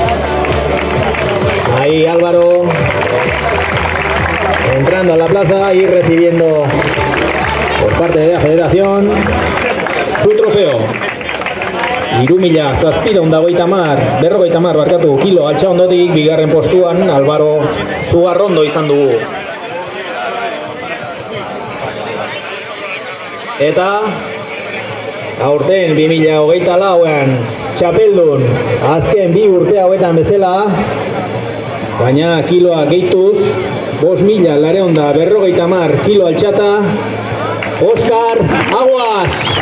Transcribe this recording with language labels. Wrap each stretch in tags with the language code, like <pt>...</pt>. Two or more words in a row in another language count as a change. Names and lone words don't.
<es>Ahí Álvaro entrando a la plaza y recibiendo por parte de la federación su trofeo.</es> <eu>3.750 barkatu kilo altxa ondotik bigarren postuan Albaro Zugarrondo izan dugu. Eta aurten 2024an txapeldun azken bi urte hauetan bezala, baina kiloa gehituz 5.950 kilo altxata Oskar Aguas!</eu>